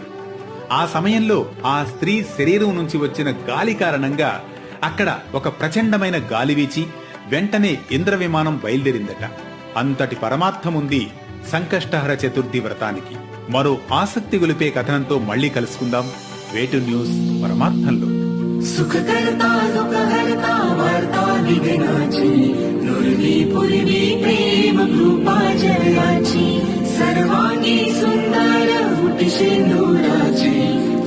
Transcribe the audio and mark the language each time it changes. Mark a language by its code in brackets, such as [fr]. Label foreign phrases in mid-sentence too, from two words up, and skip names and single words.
[te] ఆ సమయంలో ఆ స్త్రీ శరీరం నుంచి వచ్చిన గాలి కారణంగా అక్కడ ఒక ప్రచండమైన గాలి వీచి వెంటనే ఇంద్ర విమానం బయలుదేరిందట. అంతటి పరమార్థముంది సంకష్టహర చతుర్థి వ్రతానికి. మరో ఆసక్తి గొలిపే కథనంతో మళ్లీ కలుసుకుందాం వేటు న్యూస్ పరమార్థంలో. [mr] सुखकर्ता दुःखहर्ता वार्ता विघ्नाची नुरवी पूर्वी प्रेम कृपा जयाची सर्वांगी सुंदर उठशे नूराची